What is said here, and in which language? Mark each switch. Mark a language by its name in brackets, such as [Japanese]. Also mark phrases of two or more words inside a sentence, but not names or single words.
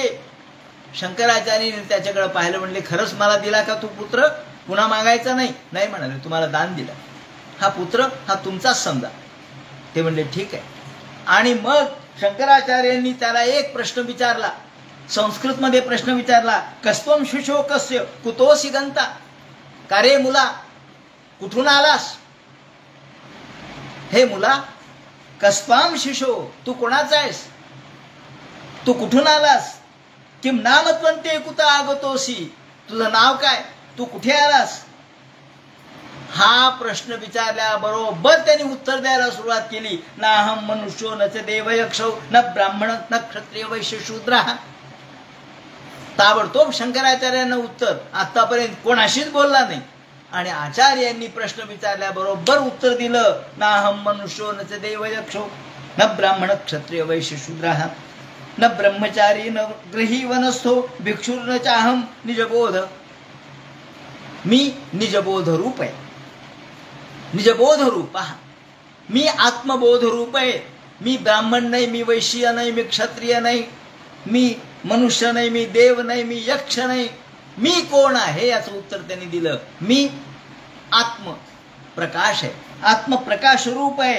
[Marathi] शंकराचार्याने त्याच्याकडे पाहिलं. म्हणले, खरंच मला दिला का तू पुत्र? पुन्हा मागायचा नाही? नाही म्हणाले, तुम्हाला दान दिला. हा पुत्र हा तुमचाच समजा. ते म्हणले, ठीक आहे. आणि मग शंकराचार्यांनी त्याला एक प्रश्न विचारला, संस्कृतमध्ये प्रश्न विचारला. [Sanskrit] कस्त्वम शिशो कस्य कुतोसी गंता. [Marathi] का रे मुला, कुठून आलास? हे मुला, [Sanskrit] कस्त्वाम शिशो, [Marathi] तू कोणाचा आहेस? तू कुठून आलास? [Sanskrit] किम नामत्वंते कुत आगतोसी. [Marathi] तुझं नाव काय? तू कुठे आलास? हा प्रश्न विचारल्याबरोबर त्यांनी उत्तर द्यायला सुरुवात केली. [Sanskrit] नाहम मनुष्यो न च देवयक्षौ न ब्राह्मण न क्षत्रिय वैश्य शूद्र. [Marathi] ताबडतोब शंकराचार्यांना उत्तर. आतापर्यंत कोणाशीच बोलला नाही. आणि आचार्यांनी प्रश्न विचारल्याबरोबर उत्तर दिलं. [Sanskrit] नाहम मनुष्यो न च देवयक्षौ न ब्राह्मण क्षत्रिय वैश्य शूद्र न ब्रह्मचारी न गृही वनस्थो भिक्षुर्न चाहम निजबोध. [Marathi] मी निजबोध रूप आहे. निजबोध रूप. मी आत्मबोध रूप आहे. मी ब्राह्मण नाही, मी वैश्य नाही, मी क्षत्रिय नाही, मी मनुष्य नाही, मी देव नाही, मी यक्ष नाही. मी कोण आहे याचं उत्तर त्यांनी दिलं. मी आत्मप्रकाश आहे, आत्मप्रकाश रूप आहे.